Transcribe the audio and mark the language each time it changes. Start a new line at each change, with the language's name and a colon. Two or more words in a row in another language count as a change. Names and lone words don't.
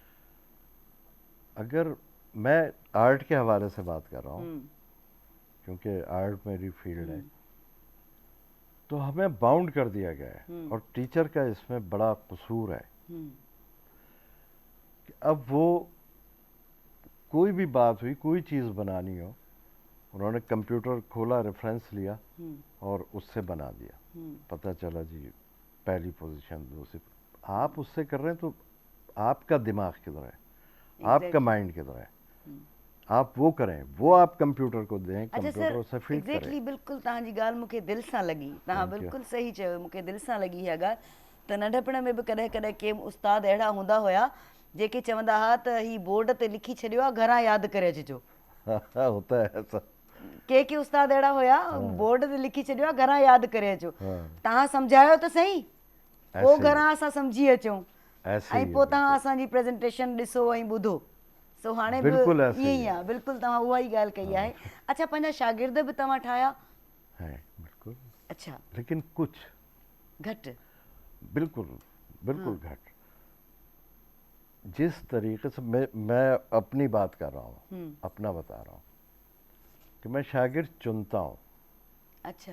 Urdu: اگر میں آرٹ کے حوالے سے بات کر رہا ہوں، کیونکہ آرٹ میری فیلڈ ہے، تو ہمیں باؤنڈ کر دیا گیا ہے اور ٹیچر کا اس میں بڑا قصور ہے کہ اب وہ کوئی بھی بات ہوئی، کوئی چیز بنانی ہو، انہوں نے کمپیوٹر کھولا، ریفرنس لیا اور اس سے بنا دیا. پتا چلا جی پہلی پوزیشن، دوسری. آپ اس سے کر رہے ہیں تو آپ کا دماغ کدھر ہے، آپ کا مائنڈ کدھر ہے? آپ وہ کریں، وہ آپ کمپیوٹر کو دیں, अच्छा कंप्यूटर सर, اسے فیڈ کرے.
Sindhi: एग्जैक्टली बिल्कुल तव्हांजी ॻाल्हि मूंखे दिलि सां लॻी। तव्हां
English: Thank you.
Sindhi: बिल्कुलु सही चयो, मूंखे दिलि सां लॻी इहा ॻाल्हि। त नंढपण में बि कॾहिं कॾहिं के उस्ताद अहिड़ा हूंदा हुया जेके चवंदा हुआ त ही बोर्ड ते लिखी छॾियो आहे, घरां यादि करे अचिजो।
Urdu: ہوتا ہے ایسا.
Sindhi: के उस्ताद अहिड़ा हुया, बोर्ड ते लिखी छॾियो आहे, घरां यादि करे अचो।
Urdu: हाँ।
Sindhi: तव्हां सम्झायो त सही, पोइ
Urdu: ایسے ہی
Sindhi: घरां असां सम्झी अचूं
Urdu: ऐसे
Sindhi: ऐं
Urdu: ہی ہے,
Sindhi: पोइ तव्हां
Urdu: बिल्कुल
Sindhi: असांजी प्रेज़ेंटेशन ॾिसो ऐं ॿुधो। सो हाणे बि
Urdu: بالکل ایسے
Sindhi: ईअं ही ई
Urdu: है।
Sindhi: आहे, बिल्कुलु तव्हां उहा ई ॻाल्हि कई आहे। अच्छा, पंहिंजा शागिर्द बि तव्हां ठाहिया?
Urdu: ہے بالکل, अच्छा, لیکن کچھ
Sindhi: घटि। बिल्कुल बिल्कुल घट।
Urdu: جس طریقے سے میں اپنی بات کر رہا ہوں، اپنا بتا رہا ہوں کہ میں شاگرد چنتا ہوں. अच्छा,